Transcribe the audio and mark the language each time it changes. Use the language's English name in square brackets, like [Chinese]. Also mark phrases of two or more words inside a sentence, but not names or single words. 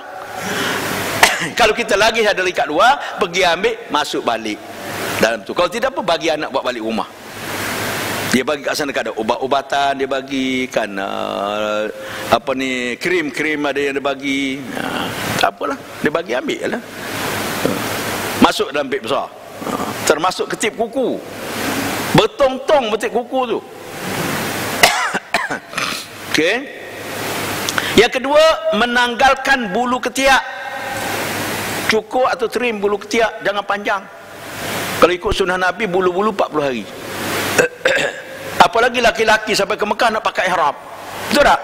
[Malay] Kalau kita lagi ada dekat luar, pergi ambil, masuk balik dalam tu. Kalau tidak apa, bagi anak buat balik rumah. Dia bagi kat sana ada ubat-ubatan, dia bagi kan apa ni, krim-krim ada yang dia bagi. Tak apalah, dia bagi ambil lah. Masuk dalam beg besar, termasuk ketip kuku, bertong-tong ketip kuku tu. Okey. Yang kedua, menanggalkan bulu ketiak. Cukur atau trim bulu ketiak, jangan panjang. Kalau ikut sunnah Nabi, bulu-bulu 40 hari. Apalagi laki-laki sampai ke Mekah nak pakai ihram, betul tak?